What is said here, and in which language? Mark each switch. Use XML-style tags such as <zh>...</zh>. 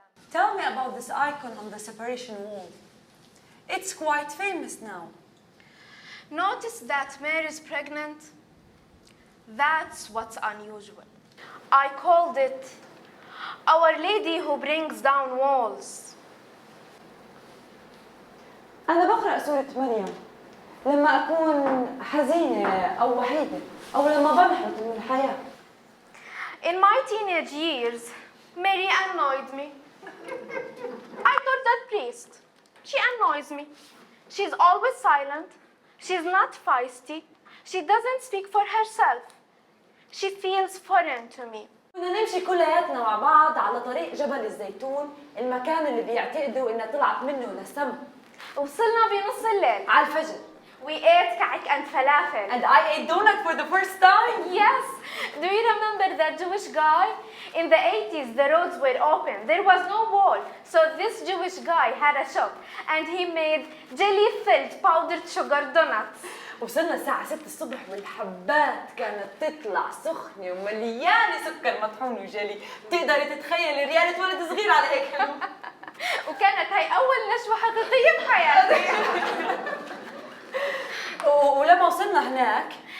<en>Tell me about this icon on the separation wall. It's quite famous now. Notice that Mary's pregnant? That's what's unusual. I called it Our Lady Who Brings Down Walls.</en> <ar>أنا بقرأ سورة مريم لما أكون حزينة أو وحيدة أو لما بنحط من الحياة.</ar> <en>In my teenage years, Mary annoyed me. I told that priest, she annoys me. She's always silent. She's not feisty. She doesn't speak for herself. She feels foreign to me.</en> <ar>كنا نمشي كلياتنا مع بعض على طريق جبل الزيتون، المكان اللي بيعتقدوا إنها طلعت منه للسما. وصلنا بنص الليل. على الفجر.</ar> <en>We ate كعك and falafel. And I ate donut for the first time. Yes. Do you remember that Jewish guy? In the 80s, the roads were open. There was no wall. So this Jewish guy had a shop and he made jelly-filled powdered sugar donuts.</en> <ar>وصلنا الساعة 6 الصبح والحبات كانت تطلع سخنة ومليانة سكر مطحون وجلي، بتقدري تتخيلي ريالة ولد صغير على هيك حلو. وكانت هاي أول نشوة حقيقية بحياتي. ولما وصلنا هناك</ar>